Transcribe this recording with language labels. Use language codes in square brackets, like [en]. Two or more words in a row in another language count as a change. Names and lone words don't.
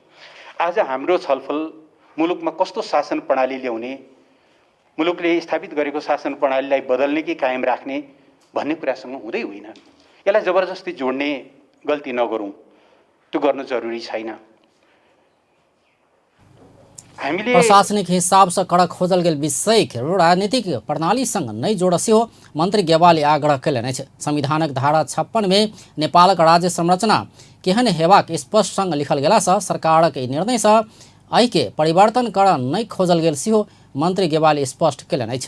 [ne] आज हाम्रो छलफल मुलुकमा कस्तो शासन प्रणाली ल्याउने, मुलुकले स्थापित गरेको शासन प्रणालीलाई बदल्ने कि कायम राख्ने भन्ने कुरासँग हुँदै होइन। यसलाई जबरजस्ती जोड्ने गल्ती नगरौँ, त्यो गर्नु जरुरी छैन। हामीले [mai] प्रशासनिक हिसाब से कड़क खोजल गेल विषय के राजनीतिक प्रणाली संग नहीं जोड़ सेहो मंत्री गेवाली आग्रह कयलनि अछि। संविधानक धारा 56 में नेपालक राज्य संरचना केहन हेबाक स्पष्ट संग लिखल गेला से सरकारक निर्णय से एहि के परिवर्तन कर नहीं खोजल गेल सेहो मंत्री गेवाली स्पष्ट कयलनि अछि।